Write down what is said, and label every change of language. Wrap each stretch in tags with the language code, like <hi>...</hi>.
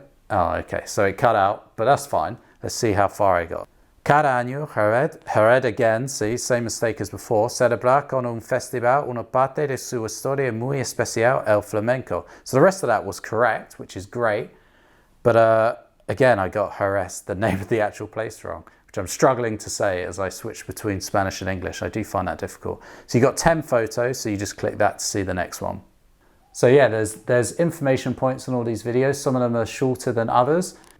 <en>Oh, okay, so it cut out, but that's fine. Let's see how far I got.</en> <es>Cada año, Jerez</es> <en>again, see, same mistake as before.</en> <es>Celebra con un festival una parte de su historia muy especial, el flamenco.</es> <en>So the rest of that was correct, which is great. But again, I got Jerez, the name of the actual place, wrong, which I'm struggling to say as I switch between Spanish and English. I do find that difficult. So you got 10 photos, so you just click that to see the next one. So yeah, there's information points on all these videos. Some of them are shorter than others.</en>